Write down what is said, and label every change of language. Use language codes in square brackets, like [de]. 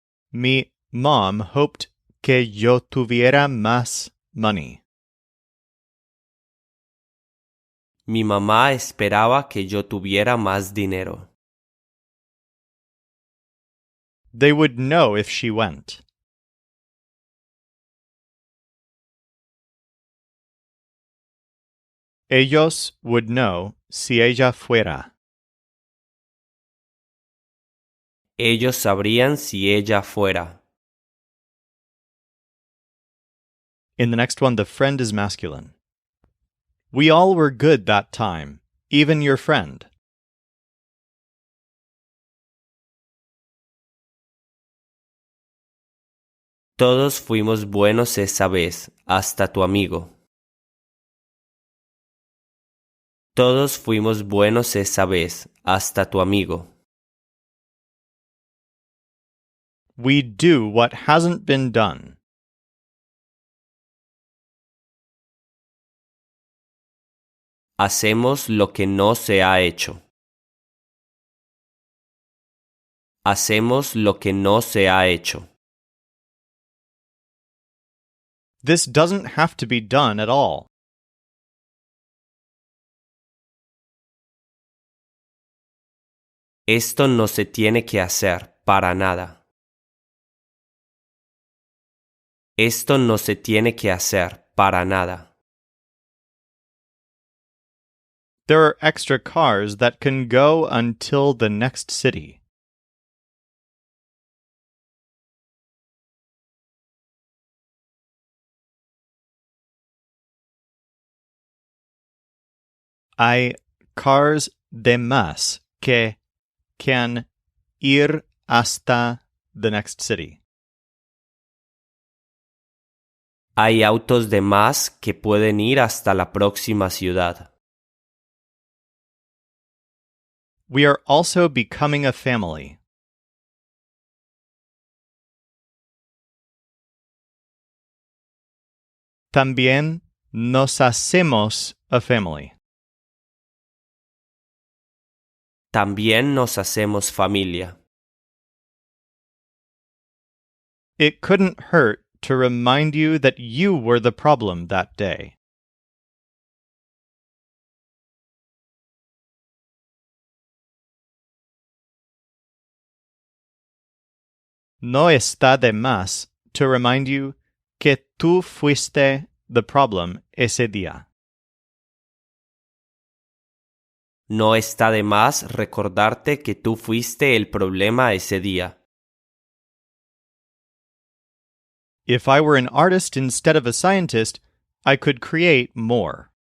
[es] Mi [en] mom hoped [es] que yo tuviera más [en] money. [es] Mi mamá esperaba que yo tuviera más dinero. [en] They would know if she went. [es] Ellos [en] would know [es] si ella fuera. Ellos sabrían si ella fuera. [en] In the next one, the friend is masculine. We all were good that time, even your friend. [es] Todos fuimos buenos esa vez, hasta tu amigo. Todos fuimos buenos esa vez, hasta tu amigo. [en] We do what hasn't been done. [es] Hacemos lo que no se ha hecho. Hacemos lo que no se ha hecho. [en] This doesn't have to be done at all. [es] Esto no se tiene que hacer para nada. Esto no se tiene que hacer para nada. [en] There are extra cars that can go until the next city. [es] Hay [en] cars [es] de más que [en] can [es] ir hasta [en] the next city. [es] Hay autos de más que pueden ir hasta la próxima ciudad. [en] We are also becoming a family. [es] También nos hacemos [en] a family. [es] También nos hacemos familia. [en] It couldn't hurt to remind you that you were the problem that day. [es] No está de más [en] to remind you [es] que tú fuiste [en] the problem [es] ese día. No está de más recordarte que tú fuiste el problema ese día. [en] If I were an artist instead of a scientist, I could create more.